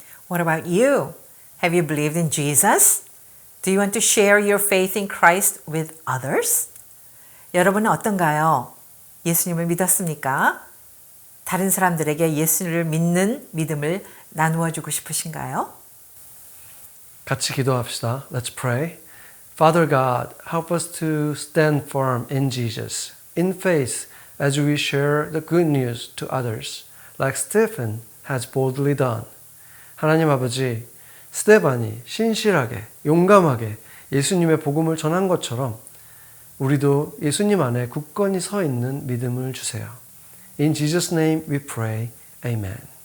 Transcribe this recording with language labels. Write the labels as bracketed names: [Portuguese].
[English] What about you? Have you believed in Jesus? Do you want to share your faith in Christ with others? [Korean] 여러분은 어떤가요? 예수님을 믿었습니까? 다른 사람들에게 예수를 믿는 믿음을 나누어 주고 싶으신가요? 같이 기도합시다. [English] Let's pray. Father God, help us to stand firm in Jesus, in faith as we share the good news to others, like Stephen has boldly done. [Korean] 하나님 아버지, 스데반이 신실하게, 용감하게 예수님의 복음을 전한 것처럼 우리도 예수님 안에 굳건히 서 있는 믿음을 주세요. [English] In Jesus' name we pray. Amen.